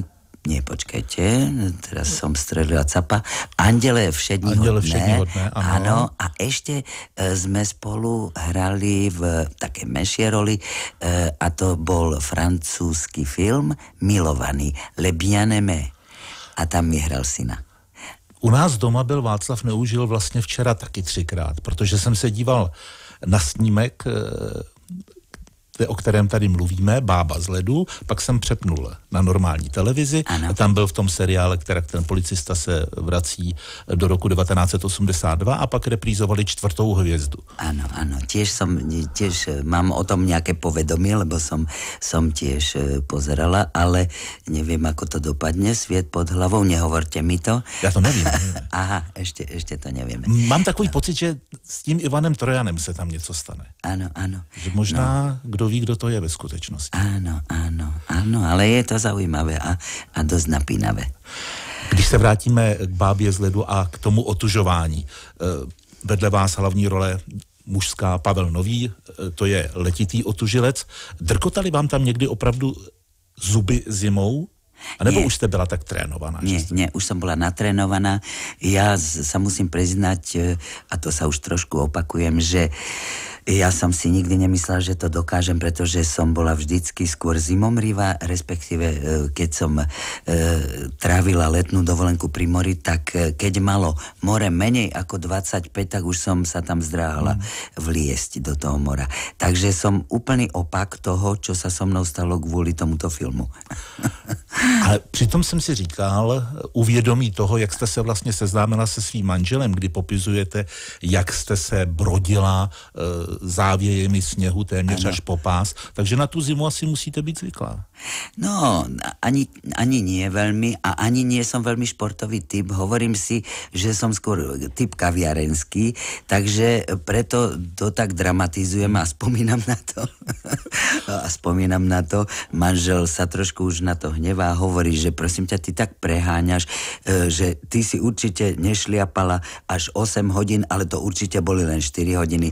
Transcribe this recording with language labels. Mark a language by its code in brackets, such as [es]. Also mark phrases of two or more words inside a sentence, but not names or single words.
[sk] Nie, počkajte, teraz som strelila capa. Andele všední hodné. Áno, a ešte sme spolu hrali v také menšie roli a to bol francúzsky film Milovaný, Le Bien-aimé. A tam mi hral syna. [cs] U nás doma byl Václav Neužil vlastně včera taky 3krát, protože jsem se díval na snímek, o kterém tady mluvíme, Bába z ledu, pak jsem přepnul na normální televizi a tam byl v tom seriále, který ten policista se vrací do roku 1982 a pak reprízovali 4. [sk] hviezdu. Áno, tiež mám o tom nejaké povedomie, lebo som tiež pozerala, ale neviem, ako to dopadne, sviet pod hlavou, nehovorte mi to. [cs] Ja to nevím. [sk] Aha, ešte to nevieme. [cs] Mám takový pocit, že s tím Ivanem Trojanem se tam něco stane. [sk] Áno. [cs] Že možná, kdo ví, kdo to je ve skutečnosti. [sk] Áno, ale je to zaujímavé a dosť napínavé. [cs] Když se vrátíme k Bábě z ledu a k tomu otužování, vedle vás hlavní role mužská, Pavel Nový, to je Letitý otužilec. Drkotali vám tam někdy opravdu zuby zimou? A nebo už jste byla tak trénovaná? [sk] Nie, už som bola natrénovaná. Ja sa musím priznať, a to sa už trošku opakujem, že ja som si nikdy nemyslela, že to dokážem, pretože som bola vždycky skôr zimomrivá, respektíve keď som trávila letnú dovolenku pri mori, tak keď malo more menej ako 25, tak už som sa tam zdráhala vliesť do toho mora. Takže som úplný opak toho, čo sa so mnou stalo kvôli tomuto filmu. [cs] Ale přitom jsem si říkal, uvědomí toho, jak jste se vlastně seznámila se svým manželem, kdy popisujete, jak jste se brodila závějemi sněhu téměř až po pás, takže na tu zimu asi musíte být zvyklá. [sk] No, ani nie veľmi a ani nie som veľmi športový typ. Hovorím si, že som skôr typ kaviarenský, takže preto to tak dramatizujem a spomínam na to. Manžel sa trošku už na to hnevá a hovorí, že prosím ťa, ty tak preháňaš, že ty si určite nešliapala až 8 hodín, ale to určite boli len 4 hodiny.